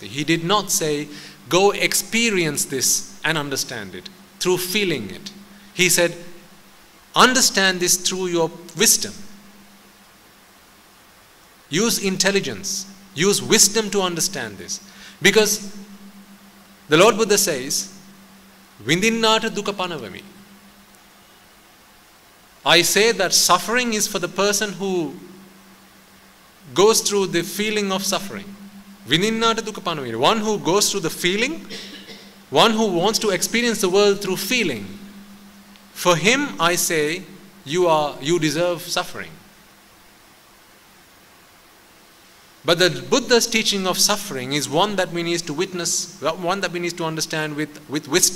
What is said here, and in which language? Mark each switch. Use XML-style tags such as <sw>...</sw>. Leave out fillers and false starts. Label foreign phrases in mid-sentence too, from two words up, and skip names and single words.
<en>He did not say go experience this and understand it through feeling it. He said understand this through your wisdom. Use intelligence. Use wisdom to understand this. Because the Lord Buddha says,</en> <pi>Vindinnata dukkha panavami.</pi> <en>I say that suffering is for the person who goes through the feeling of suffering.</en> <pi>Vindinnata dukkha panavami.</pi> <en>One who goes through the feeling, one who wants to experience the world through feeling. For him, I say, you deserve suffering. But the Buddha's teaching of suffering is one that we need to witness, one that we need to understand with wisdom.</en>